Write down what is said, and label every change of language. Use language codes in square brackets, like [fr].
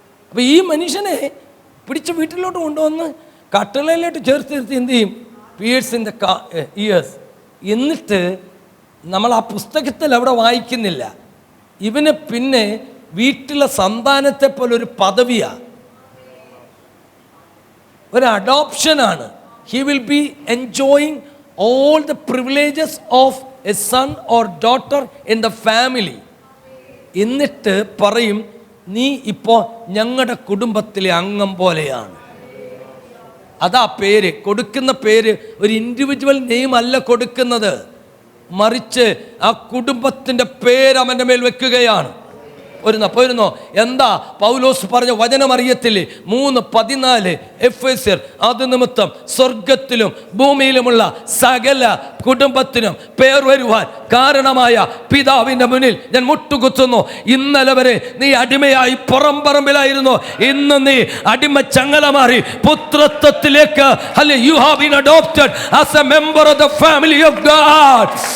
[ml] അപ്പോൾ ഈ മനുഷ്യനെ പിടിച്ച് വീട്ടിലോട്ട് കൊണ്ടുവന്ന് കട്ടളയിലോട്ട് ചേർത്ത് നിർത്തി എന്ത് ചെയ്യും? [en] Pierce in the ears. [ml] എന്നിട്ട് നമ്മൾ ആ പുസ്തകത്തിൽ അവിടെ വായിക്കുന്നില്ല, ഇവന് പിന്നെ വീട്ടിലെ സന്താനത്തെ പോലെ ഒരു പദവിയാണ്, ഒരു അഡോപ്ഷനാണ്. [en] He will be enjoying all the privileges of a son or daughter in the family. [ml] എന്നിട്ട് പറയും, നീ ഇപ്പോൾ ഞങ്ങളുടെ കുടുംബത്തിലെ അംഗം പോലെയാണ്. അതാ പേര്. കൊടുക്കുന്ന പേര് ഒരു ഇൻഡിവിജ്വൽ നെയിം അല്ല കൊടുക്കുന്നത്, മറിച്ച് ആ കുടുംബത്തിൻ്റെ പേര് അവൻ്റെ മേൽ വെക്കുകയാണ്. പോയിരുന്നോ? എന്താ പൗലോസ് പറഞ്ഞ വചനം അറിയത്തില്ലേ? 3:14 എഫേസ്യർ. അത് നിമിത്തം സ്വർഗത്തിലും ഭൂമിയിലുമുള്ള സകല കുടുംബത്തിനും പേർ വരുവാൻ കാരണമായ പിതാവിൻ്റെ മുന്നിൽ ഞാൻ മുട്ടുകുത്തുന്നു. ഇന്നലെ വരെ നീ അടിമയായി പുറംപറമ്പിലായിരുന്നു, ഇന്ന് നീ അടിമ ചങ്ങല മാറി പുത്രത്വത്തിലേക്ക്. [en] You have been adopted as a member of the family of God.